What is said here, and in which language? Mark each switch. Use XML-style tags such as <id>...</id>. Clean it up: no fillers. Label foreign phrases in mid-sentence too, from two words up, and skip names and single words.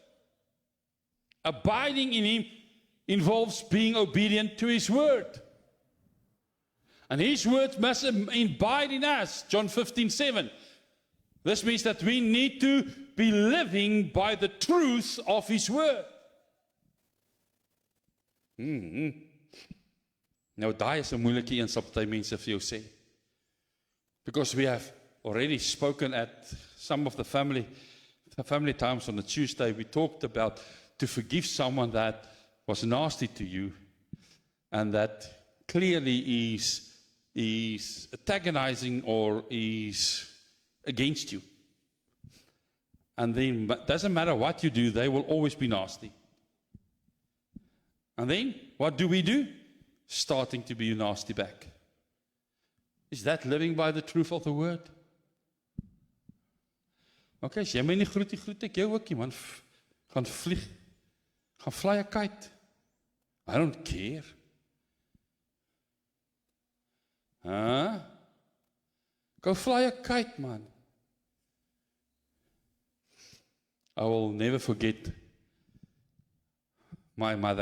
<en>Abiding in Him involves being obedient to His word. And His word must abide in us. John 15:7. This means that we need to be living by the truth of His word.</en> <af>Nou daai is 'n moeilike een, sal party mense vir jou sê.</af> <en>Because we have already spoken at some of the family times on the Tuesday. We talked about to forgive someone that was nasty to you and that clearly is antagonizing or is against you. And then it doesn't matter what you do, they will always be nasty. And then what do? Starting to be nasty back. Is that living by the truth of the word?</en> <af>Okay, as jy my nie groet ek jou ook nie, man. Gaan vlieg. Gaan</af> <en>fly a kite. I don't care. Huh? Go fly a kite, man. I will never forget my mother.</en>